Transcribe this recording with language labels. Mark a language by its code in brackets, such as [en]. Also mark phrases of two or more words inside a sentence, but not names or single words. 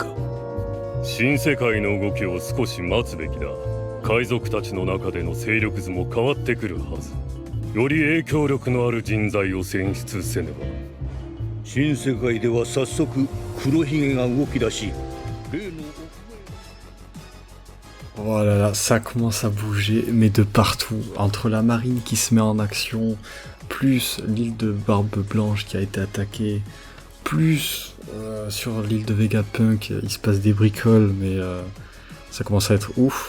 [ja] 新世界の動きを少し待つべきだ。海賊たちの中での勢力図も変わってくるはず。より影響力のある人材を選出せねば。新世界では早速黒ひげが動き出し、例の [fr] Oh là là, ça commence à bouger, mais de partout. Entre la marine qui se met en action, plus l'île de Barbe Blanche qui a été attaquée, plus sur l'île de Vegapunk, il se passe des bricoles, mais ça commence à être ouf.